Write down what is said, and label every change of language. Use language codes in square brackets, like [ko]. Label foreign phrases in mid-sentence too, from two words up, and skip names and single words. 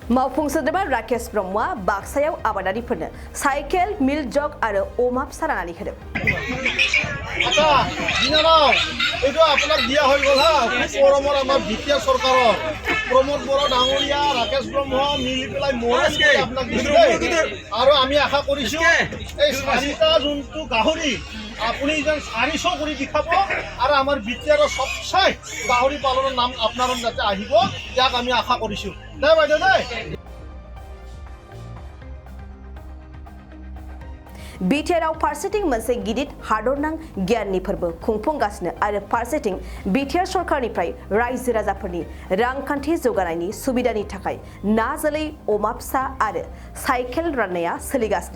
[brx] मावफुं सोद्रोमा राकेश ब्रह्मआ बाक्सायाव आबादारिफोरनो साइकेल मिल जग आरो अमा फिसा राननानै होदों। [as] আচ্ছা দিনারাও এইটো আপোনাক দিয়া হৈ গ'ল হা পৰমৰ আমাৰ বিটিআৰ চৰকাৰৰ প্ৰমোদ বড়ো ডাঙৰীয়া ৰাকেশ ব্ৰহ্ম মিলি পেলাই মৰম কৰি আপোনাক দিছে আৰু আমি আশা কৰিছোঁ এই চাৰিটা যোনটো গাহৰি আপুনি যেন 400 কৰি দেখাব আৰু আমাৰ বিটিআৰৰ সবচাই গাহৰি পালনৰ নাম আপোনাৰ যাতে আহিব ইয়াক আমি আশা কৰিছোঁ দে বাইদেউ দে। [brx] बिटिआरआव फारसेथिं मोनसे गिदिर हादरनां गियाननि फोरबो खुंफुंगासिनो आरो फारसेथिं बिटिआर सरकारनिफ्राय रायजो राजाफोरनि रांखान्थि जौगानायनि सुबिदानि थाखाय ना जोलै अमा फिसा आरो साइकेल राननाया सोलिगासिनो।